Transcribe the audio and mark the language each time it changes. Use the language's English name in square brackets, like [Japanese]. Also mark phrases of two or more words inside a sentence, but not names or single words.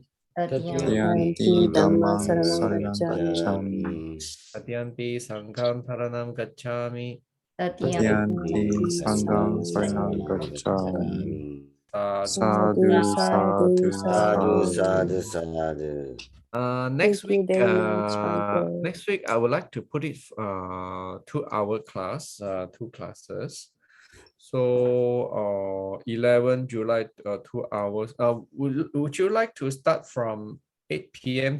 [Pali] Dutiyampi dhammam saranam gacchami. Dutiyampi sangham saranam gacchami. Dutiyampi sangham saranam gacchami. Sadhu. Sadhu, sadhu, Sadhu, sadhu. sadhu. [English] Next Thank you week, very much, Bhante. next week I would like to put it 2-hour class, 2 classes. So 11 July, 2 hours. Would you like to start from 8 p.m.